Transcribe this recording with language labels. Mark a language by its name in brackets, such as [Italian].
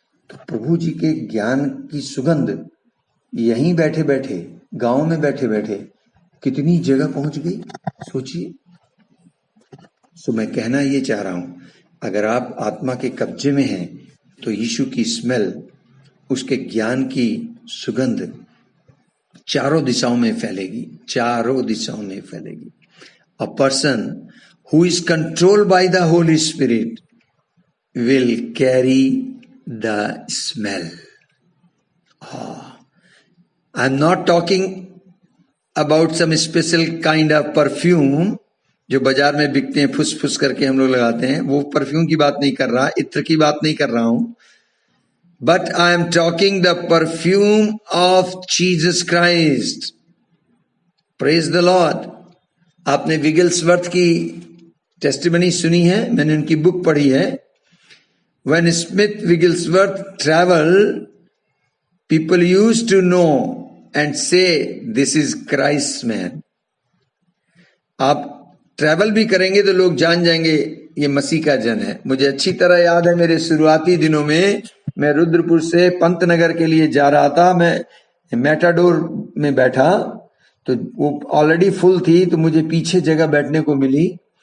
[Hindi] तो प्रभु जी के ज्ञान की सुगंध यहीं बैठे बैठे, गांव में बैठे बैठे कितनी जगह पहुंच गई, सोचिए। सो मैं कहना ये चाह रहा हूं, अगर आप आत्मा के कब्जे में हैं तो यीशु की स्मेल, उसके ज्ञान की सुगंध चारों दिशाओं में फैलेगी, चारों दिशाओं में फैलेगी। [English] A person who is controlled by the Holy Spirit will carry the smell. I'm not talking about some special kind of perfume [Hindi] जो बाजार में बिकते हैं, फुस फुस करके हम लोग लगाते हैं, वो परफ्यूम की बात नहीं कर रहा, इत्र की बात नहीं कर रहा हूं, [English] but I am talking the perfume of Jesus Christ. Praise the Lord. [Hindi] आपने विगिल्सवर्थ की टेस्टिमनी सुनी है, मैंने उनकी बुक पढ़ी है। [English] When Smith Wigglesworth traveled, people used to know and say, this is Christ's man. [Hindi] आप ट्रैवल भी करेंगे तो लोग जान जाएंगे ये मसीह का जन है। मुझे अच्छी तरह याद है, मेरे शुरुआती दिनों में मैं रुद्रपुर से पंतनगर के लिए जा रहा था, मैं मेटाडोर में बैठा तो वो ऑलरेडी फुल थी, तो मुझे पीछे जगह बैठने को मिली।